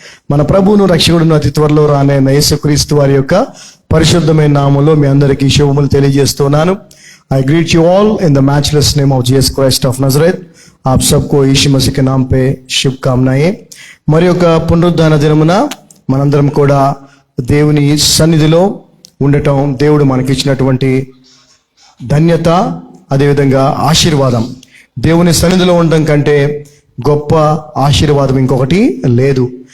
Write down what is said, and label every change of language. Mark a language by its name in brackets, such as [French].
[Telugu] మన ప్రభువును రక్షకుడును అతి త్వరలో రానైన యేసుక్రీస్తు వారి యొక్క పరిశుద్ధమైన నామములో మీ అందరికీ శుభములు తెలియజేస్తున్నాను. [English] I greet you all in the matchless name of Jesus Christ of Nazareth. [Hindi] आप सबको यीशु मसीह के नाम पे శుభకామనాయే. [Telugu] మరి యొక్క పునరుద్ధాన దినమున మనందరం కూడా దేవుని సన్నిధిలో ఉండటం దేవుడు మనకి ఇచ్చినటువంటి ధన్యత, అదేవిధంగా ఆశీర్వాదం. దేవుని సన్నిధిలో ఉండడం కంటే గొప్ప ఆశీర్వాదం ఇంకొకటి లేదు.